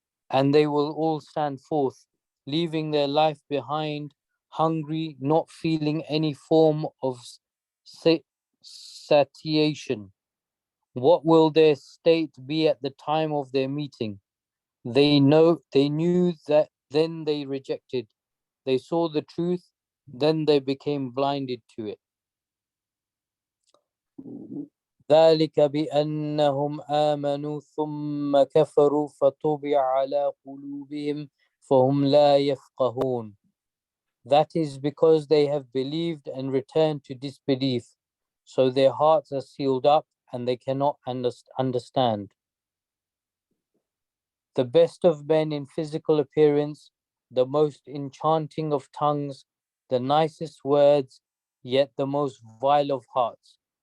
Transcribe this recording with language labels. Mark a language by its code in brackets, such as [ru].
[en] And they will all stand forth, leaving their life behind, hungry, not feeling any form of satiation. What will their state be at the time of their meeting? They knew that, then they rejected. They saw the truth, then they became blinded to it. [ar] ذلك بأنهم آمنوا ثم كفروا فطبع على قلوبهم فهم لا يفقهون. [en] That is because they have believed and returned to disbelief, so their hearts are sealed up and they cannot understand. The best of men in physical appearance the most enchanting of tongues, the nicest words, yet the most vile of hearts.